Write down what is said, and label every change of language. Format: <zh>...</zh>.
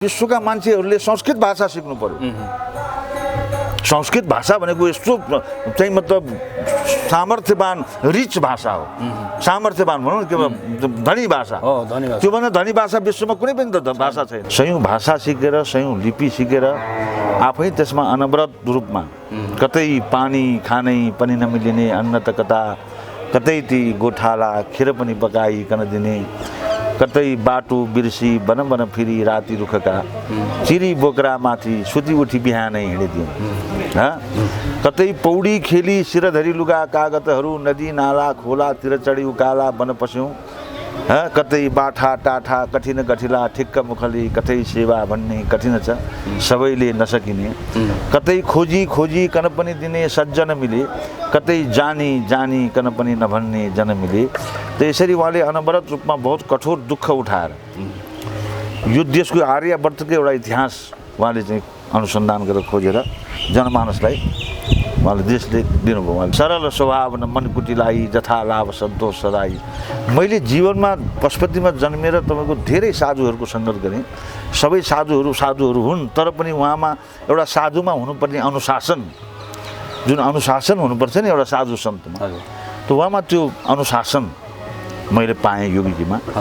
<ne>विश्वका मान्छेहरूले संस्कृत भाषा सिक्नु पर्यो। संस्कृत भाषा भनेको यस्तो चाहिँ मतलब सामर्थ्यवान रिच भाषा हो। सामर्थ्यवान भनौँ के धनी भाषा हो। त्यो भन्दा धनी भाषा विश्वमा कुनै पनि त भाषा छैन। सयौं भाषा सिकेर सयौं लिपि सिकेर आफै त्यसमा अनवरत रूपमा कतै पानी खानै पनि नमिलिने अन्न त कतै ती गोठाला खिर पनि पकाइकन दिने, कतै बाटो बिर्सी बन बन फिरी राति रुखका चिरी बोक्रा माथि सुती उठी बिहानै हिँडिदिउँ। कतै पौडी खेली शिरधरी लुगा कागतहरू नदी नाला खोलातिर चढी उकाला बन पस्यौँ। कतै बाठा टाठा कठिन कठिला ठिक्क मुखली कतै सेवा भन्ने कठिन छ सबैले नसकिने, कतै खोजी खोजी कन पनि दिने सज्जन मिले, कतै जानी जानी कन पनि नभन्ने जन मिले। त यसरी उहाँले अनवरत रूपमा बहुत कठोर दुःख उठाएर यो देशको आर्यावर्तको एउटा इतिहास उहाँले चाहिँ अनुसन्धान गरेर खोजेर जनमानसलाई उहाँले देशले दिनुभयो। उहाँले</ne> <awa>सरल स्वभाव न मन कुटिलाई जथा लाभ सन्तोष सदाई।</awa> <ne>मैले जीवनमा पशुपतिमा जन्मेर तपाईँको धेरै साधुहरूको सङ्गत गरेँ। सबै साधुहरू हुन्, तर पनि उहाँमा एउटा साधुमा हुनुपर्ने अनुशासन, जुन अनुशासन हुनुपर्छ नि एउटा साधु सन्तमा, त उहाँमा त्यो अनुशासन मैले पाएँ योगीजीमा।</ne>